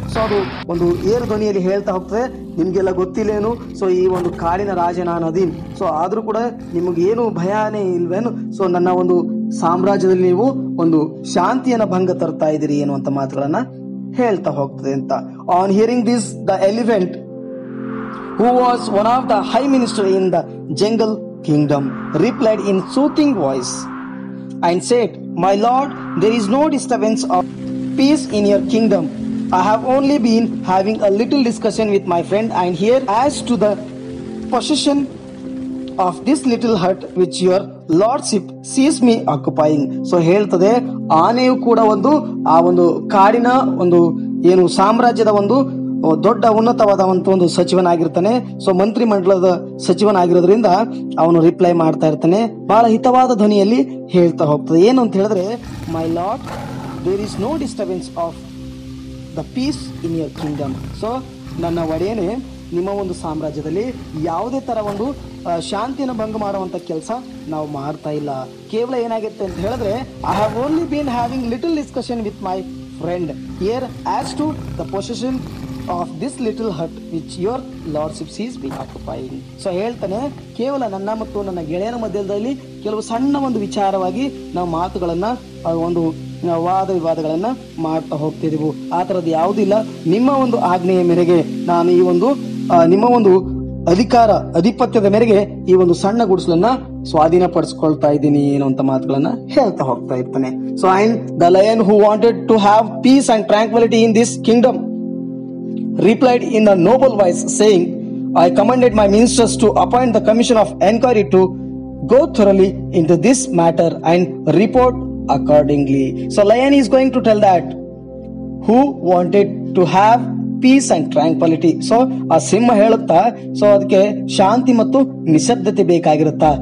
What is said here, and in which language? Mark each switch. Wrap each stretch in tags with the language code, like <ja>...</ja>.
<kn>So ಅದು ಒಂದು ಏರು ಧ್ವನಿಯಲ್ಲಿ ಹೇಳ್ತಾ ಹೋಗ್ತದೆ, ನಿಮಗೆಲ್ಲ ಗೊತ್ತಿಲ್ಲೇನು, ಸೊ ಈ ಒಂದು ಕಾಡಿನ ರಾಜ ನಾನು ಅದೀನಿ, ಸೊ ಆದರೂ ಕೂಡ ನಿಮಗೇನು ಭಯನೇ ಇಲ್ವೇನು, ಸೊ ನನ್ನ ಒಂದು ಸಾಮ್ರಾಜ್ಯದಲ್ಲಿ ನೀವು ಒಂದು ಶಾಂತಿಯನ್ನು ಭಂಗ ತರ್ತಾ ಇದ್ದೀರಿ ಎನ್ನುವಂಥ ಮಾತುಗಳನ್ನ ಹೇಳ್ತಾ ಹೋಗ್ತದೆ ಅಂತ.</kn> <en>On hearing this the elephant who was one of the high minister in the jungle kingdom replied in soothing voice and said, my lord, there is no disturbance of peace in your kingdom. I have only been having a little discussion with my friend and here as to the possession of this little hut which your lordship sees me occupying.</en> <kn>So ಹೇಳ್ತದೆ, ಆನೆಯು ಕೂಡ ಆ ಒಂದು ಕಾಡಿನ ಒಂದು ಏನು ಸಾಮ್ರಾಜ್ಯದ ಒಂದು ದೊಡ್ಡ ಉನ್ನತವಾದಂತ ಒಂದು ಸಚಿವನಾಗಿರ್ತಾನೆ. ಸೊ ಮಂತ್ರಿ ಮಂಡಲದ ಸಚಿವನಾಗಿರೋದ್ರಿಂದ ಅವನು ರಿಪ್ಲೈ ಮಾಡ್ತಾ ಇರ್ತಾನೆ, ಬಹಳ ಹಿತವಾದ ಧ್ವನಿಯಲ್ಲಿ ಹೇಳ್ತಾ ಹೋಗ್ತದೆ.</kn> <en>ಏನು ಅಂತ ಹೇಳಿದ್ರೆ, my lord, there is no disturbance of the peace in your kingdom.</en> <kn>So ನನ್ನ ಒಡೆಯನೇ, ನಿಮ್ಮ ಒಂದು ಸಾಮ್ರಾಜ್ಯದಲ್ಲಿ ಯಾವುದೇ ತರ ಒಂದು ಶಾಂತಿಯನ್ನು ಭಂಗ ಮಾಡುವಂತ ಕೆಲಸ ನಾವು ಮಾಡ್ತಾ ಇಲ್ಲ. ಕೇವಲ ಏನಾಗುತ್ತೆ ಅಂತ ಹೇಳಿದ್ರೆ,</kn> <en>I have only been having little discussion with my friend here as to the possession of this little hut which your lordship sees me occupying.</en> <kn>So ಹೇಳ್ತಾನೆ, ಕೇವಲ ನನ್ನ ಮತ್ತು ನನ್ನ ಗೆಳೆಯನ ಮಧ್ಯದಲ್ಲಿ ಕೆಲವು ಸಣ್ಣ ಒಂದು ವಿಚಾರವಾಗಿ ನಾವು ಮಾತುಗಳನ್ನ ಒಂದು ವಾದ ವಿವಾದಗಳನ್ನ ಮಾಡ್ತಾ ಹೋಗ್ತಿದೀವಿ. ಆ ತರದ್ದು ಯಾವುದಿಲ್ಲ. ನಿಮ್ಮ ಒಂದು ಆಜ್ಞೆಯ ಮೇರೆಗೆ ನಾನು ಈ ಒಂದು ನಿಮ್ಮ ಒಂದು ಅಧಿಪತ್ಯದ ಮೇರೆಗೆ ಈ ಒಂದು ಸಣ್ಣ ಗುಡಿಸಲನ್ನ ಸ್ವಾಧೀನಪಡಿಸ್ಕೊಳ್ತಾ ಇದ್ದೀನಿ ಅನ್ನುವಂತ ಮಾತುಗಳನ್ನ ಹೇಳ್ತಾ ಹೋಗ್ತಾ ಇರ್ತಾನೆ.</kn> <en>So and the lion who wanted to have peace and tranquillity in this kingdom replied in a noble voice, saying, I commanded my ministers to appoint the commission of inquiry to go thoroughly into this matter and report accordingly. So Lion is going to tell that who wanted to have peace and tranquillity.</en> <kn>So ಆ ಸಿಂಹ ಹೇಳುತ್ತಾ, so ಅದಕ್ಕೆ ಶಾಂತಿ ಮತ್ತು ನಿಶಬ್ದತೆ ಬೇಕಾಗಿರುತ್ತಾ.</kn>